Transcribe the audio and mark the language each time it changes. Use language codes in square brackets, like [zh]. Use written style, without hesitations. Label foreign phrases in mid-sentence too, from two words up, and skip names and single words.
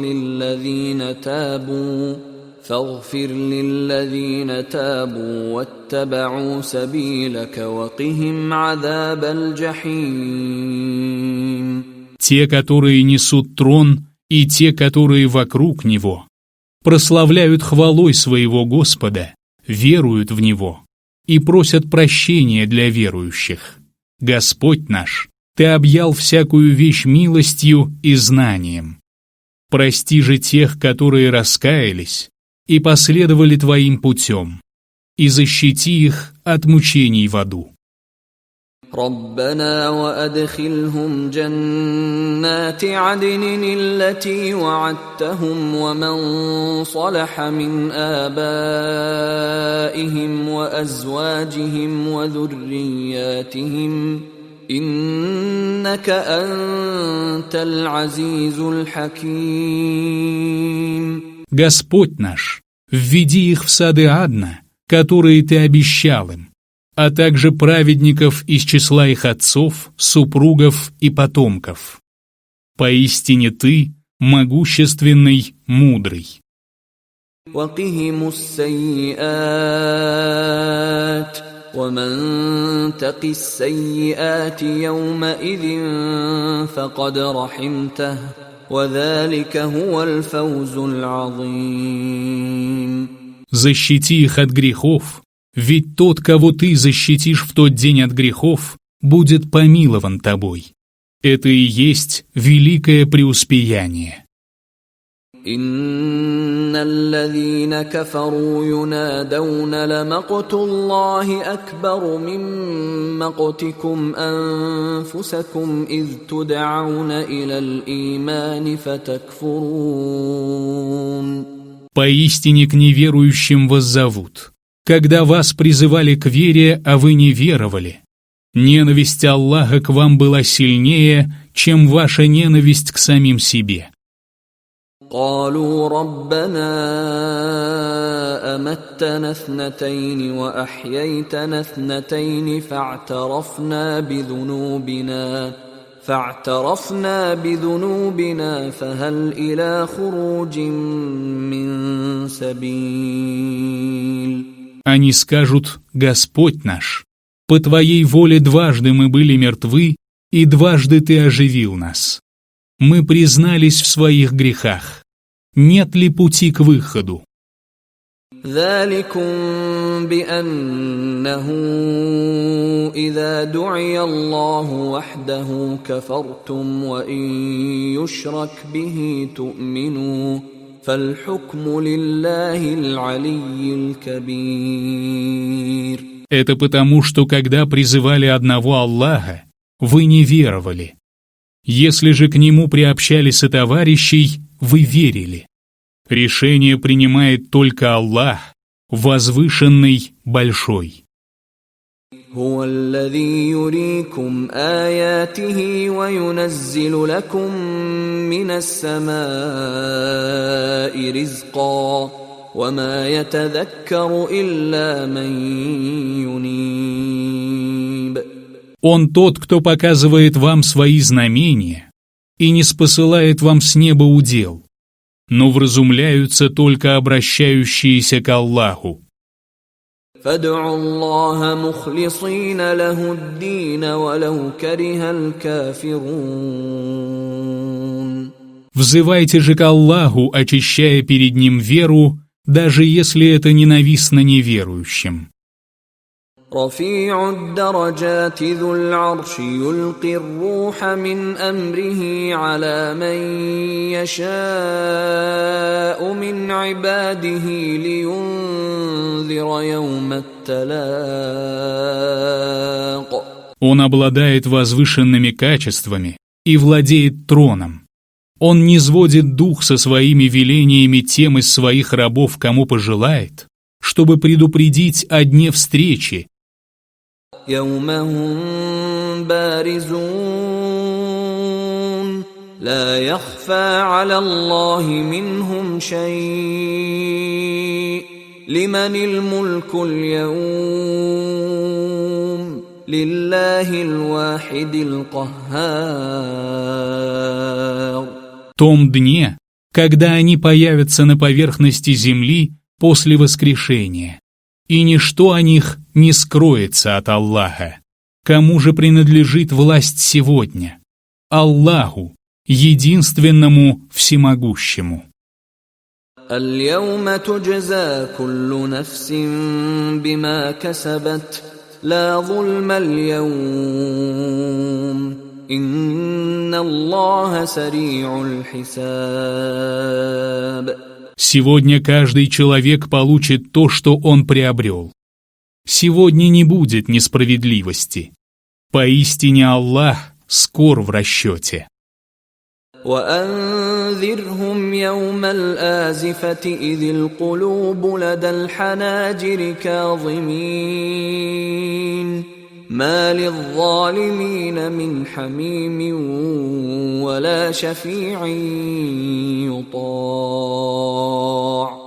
[ar] للذين تابوا واتبعوا سبيلك وقهم عذاب الجحيم. [ru] Те, которые несут трон, и те, которые вокруг него, прославляют хвалой своего Господа, веруют в Него и просят прощения для верующих. Господь наш, Ты объял всякую вещь милостью и знанием. Прости же тех, которые раскаялись и последовали Твоим путем, и защити их от мучений в аду. [ar] ربنا وأدخلهم جنات عدن التي وعدتهم ومن صلح من آبائهم وأزواجهم وذرياتهم إنك أنت العزيز الحكيم. [ru] Господь наш, введи их в сады Адна, которые Ты обещал им, а также праведников из числа их отцов, супругов и потомков. Поистине Ты могущественный, мудрый. [ar] وقهم السيئات ومن تق السيئات يومئذ فقد رحمته وذلك هو الفوز العظيم. [ru] Защити их от грехов, ведь тот, кого Ты защитишь в тот день от грехов, будет помилован Тобой. Это и есть великое преуспеяние. [ar] إن الذين كفروا ينادون لمقت الله أكبر من مقتكم أنفسكم إذ تدعون إلى الإيمان فتكفرون. [ru] Поистине к неверующим воззовут: когда вас призывали к вере, а вы не веровали. Ненависть Аллаха к вам была сильнее, чем ваша ненависть к самим себе. [ar] قالوا ربنا أمتنا اثنتين وأحييتنا اثنتين فاعترفنا بذنوبنا فهل إلى خروج من سبيل. [ru] Они скажут: Господь наш, по Твоей воле дважды мы были мертвы, и дважды Ты оживил нас. Мы признались в своих грехах. Нет ли пути к выходу? [ar] ذلكم بأنه إذا دعي الله وحده كفرتم وإن يشرك به تؤمنوا فالحكم لله العلي الكبير. [ru] Это потому, что когда призывали одного Аллаха, вы не веровали. Если же к Нему приобщали сотоварищей, вы верили. Решение принимает только Аллах, возвышенный, большой. [ar] هو الذي يريكم آياته وينزل لكم من السماء رزقا وما يتذكر إلا من ينيب. [ru] Он тот, кто показывает вам свои знамения и не спосылает вам с неба удел, но вразумляются только обращающиеся к Аллаху. [ar] فادعوا الله مخلصين له الدين ولو كره الكافرون. [ru] Взывайте же к Аллаху, очищая перед Ним веру, даже если это ненавистно неверующим. [ar] رفيع الدرجات ذو العرش يلقي الروح من أمره على من يشاء من عباده لينذر يوم التلاق. [ru] Он обладает возвышенными качествами и владеет троном. Он низводит дух со своими велениями тем из своих рабов, кому пожелает, чтобы предупредить о дне встречи. [ar] يوم هم بارزون لا يخفى على الله منهم شيء لمن الملك اليوم لله الواحد القهار. [ru] В том дне, когда они появятся на поверхности земли после воскрешения, и ничто о них не скроется от Аллаха. Кому же принадлежит власть сегодня? Аллаху, единственному всемогущему. [ar] اليوم تجزى كل نفس بما كسبت لا ظلم اليوم إن الله سريع الحساب. [ru] Сегодня каждый человек получит то, что он приобрел. Сегодня не будет несправедливости. Поистине Аллах скор в расчете. [ar] وأنذرهم يوم الآزفة إذ القلوب لدى الحناجر كاظمين ما للظالمين من حميم ولا شفيع يطاع.